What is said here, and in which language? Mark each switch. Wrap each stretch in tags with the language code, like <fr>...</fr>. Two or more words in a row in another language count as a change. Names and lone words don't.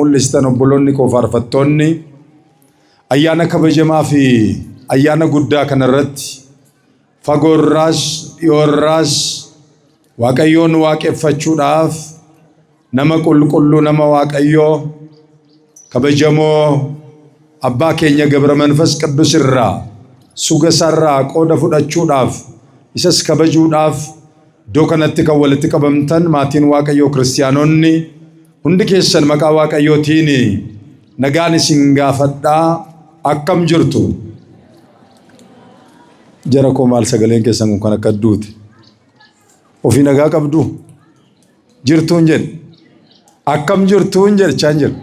<om>mul'istan obboloonni koo faarfattoonni ayyaana kabajamaa fi ayyaana guddaa kanarratti fagoorraas dhiyoorraas waaqayyoon waaqeffachuudhaaf nama qulqulluu nama waaqayyoo kabajamoo abbaa keenya ገብረ መንፈስ ቅዱስ irraa suga sarraa qooda fudhachuudhaaf isas kabajuudhaaf iddoo kanatti kan walitti qabamtan maatiin waaqayyoo kiristaanonni hundi keessan maqaa waaqayyootiin nagaan isin gaafadhaa akkam jirtu. Jara koo maal sagaleen keessan kun akka duuti ofii nagaa qabdu jirtuun jedhe akkam jirtuun jechaan jira.</om>